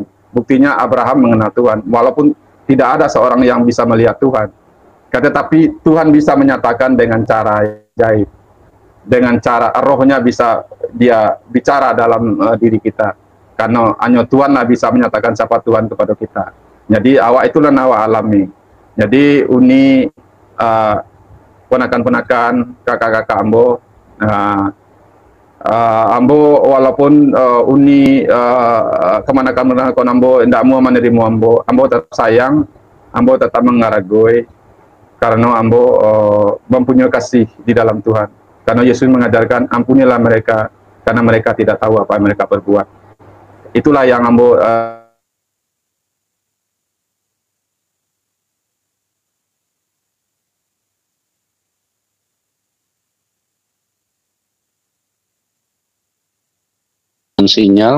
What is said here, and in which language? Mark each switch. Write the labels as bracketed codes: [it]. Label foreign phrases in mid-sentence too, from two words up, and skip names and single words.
[id] Buktinya Abraham mengenal Tuhan, walaupun tidak ada seorang yang bisa melihat Tuhan. Tetapi Tuhan bisa menyatakan dengan cara gaib, dengan cara rohnya bisa dia bicara dalam diri kita. Karena hanya Tuhanlah bisa menyatakan siapa Tuhan kepada kita. [min] Jadi awak itulah awak alami. Jadi uni ponakan-ponakan, kakak-kakak ambo. Ambo walaupun uni kemana-mana kon ambo ndak mau menerima ambo tetap sayang, ambo tetap mengaragoi karena ambo mempunyai kasih di dalam Tuhan. [id] Karena Yesus mengajarkan ampunilah mereka karena mereka tidak tahu apa yang mereka perbuat. Itulah yang ambo sinyal.